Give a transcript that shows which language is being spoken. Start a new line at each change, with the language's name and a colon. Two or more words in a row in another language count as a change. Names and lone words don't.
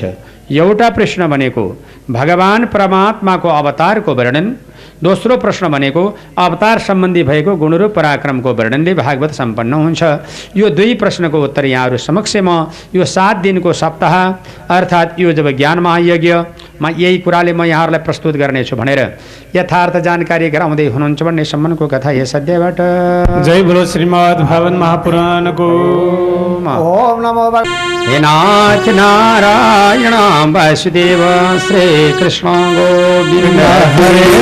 Nepali: एउटा प्रश्न भनेको भगवान परमात्माको अवतारको वर्णन, दोस्रो प्रश्न भनेको अवतार सम्बन्धी भएको गुण र पराक्रमको वर्णनले भागवत सम्पन्न हुन्छ। यो 2 प्रश्नको उत्तर यहाँहरू समक्ष म यो 7 दिनको सप्ताह अर्थात् यो जब ज्ञान महायज्ञमा यही कुराले म यहाँहरूलाई प्रस्तुत गर्नेछु भनेर यथार्थ जानकारी गराउँदै हुनुहुन्छ भन्ने सम्बन्धको कथा यस अध्यायबाट।
Hindi: जय बोलो
Nepali: श्रीमद् भागवत महापुराणको।
Sanskrit: ओम नमो भगवते नाथ नारायण वासुदेव श्री कृष्ण गोविंद हरे